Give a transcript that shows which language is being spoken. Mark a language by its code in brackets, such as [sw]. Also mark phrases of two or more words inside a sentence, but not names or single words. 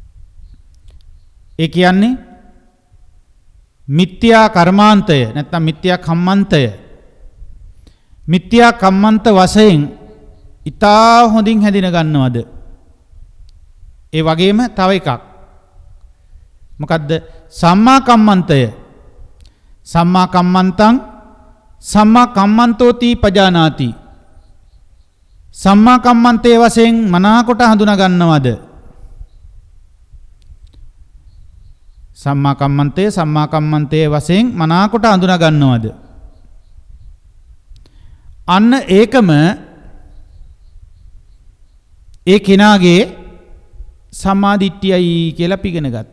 [si] ඒ කියන්නේ මිත්‍යා කර්මාන්තය නැත්නම් මිත්‍යා කම්මන්තය මිත්‍යා කම්මන්ත වශයෙන් ඊටා හොඳින් හැදින ගන්නවද? ඒ වගේම තව එකක් මොකද්ද? සම්මා කම්මන්තය. [pi] සම්මා කම්මන්තං සම්මා කම්මන්තෝති පජානාති. [si] සම්මා කම්මන්තයේ වශයෙන් මනාකොට හඳුනා ගන්නවද? සම්මා කම්මන්තයේ වශයෙන් මනාකොට හඳුනා ගන්නවද? අන්න ඒකම ඒ කෙනාගේ සම්මාදිට්ඨියයි කියලා පිළිගෙන ගත්තා.